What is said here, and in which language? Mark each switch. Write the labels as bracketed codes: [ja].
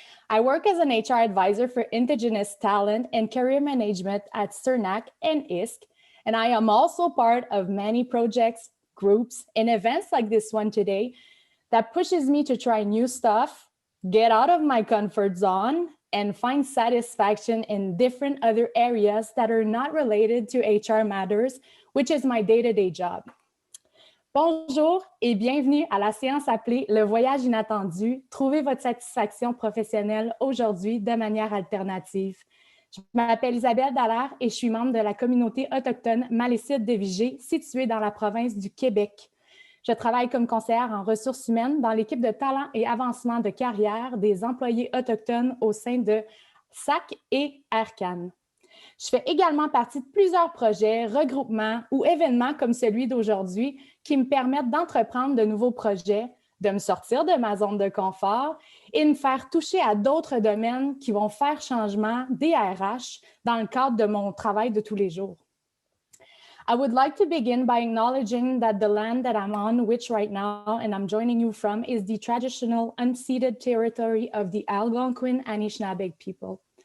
[en] I work as an HR advisor for Indigenous talent and career management at CERNAC and ISC, and I am also part of many projects, groups, and events like this one today that pushes me to try new stuff, get out of my comfort zone, and find satisfaction in different other areas that are not related to HR matters, which is my day-to-day job. [fr] Bonjour et bienvenue à la séance appelée Le voyage inattendu, trouvez votre satisfaction professionnelle aujourd'hui de manière alternative. Je m'appelle Isabelle Dallaire et je suis membre de la communauté autochtone Malicite de Vigé, située dans la province du Québec. Je travaille comme conseillère en ressources humaines dans l'équipe de talent et avancement de carrière des employés autochtones au sein de SAC et AirCan. Je fais également partie de plusieurs projets, regroupements ou événements comme celui d'aujourd'hui qui me permettent d'entreprendre de nouveaux projets, de me sortir de ma zone de confort et me faire toucher à d'autres domaines qui vont faire changement des RH dans le cadre de mon travail de tous les jours. [en] I would like to begin by acknowledging that the land that I'm on, which right now and I'm joining you from, is the traditional unceded territory of the Algonquin Anishinaabe people.